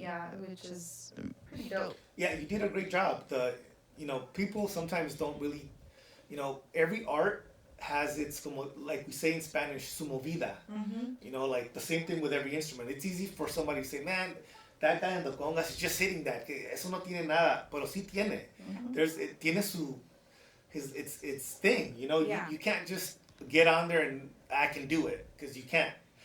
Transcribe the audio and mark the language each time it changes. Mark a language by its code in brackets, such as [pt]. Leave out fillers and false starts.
[en] Yeah, which is pretty dope. Yeah, you did a great job. People sometimes don't really, every art has its, like we say in Spanish, [es] su movida. Mm-hmm. [en] Like the same thing with every instrument. It's easy for somebody to say, man, that guy in the congas is just hitting that. [es] Que eso no tiene nada, pero sí tiene. Mm-hmm. Tiene [en] its thing. Yeah. You can't just get on there and I can do it, because you can't.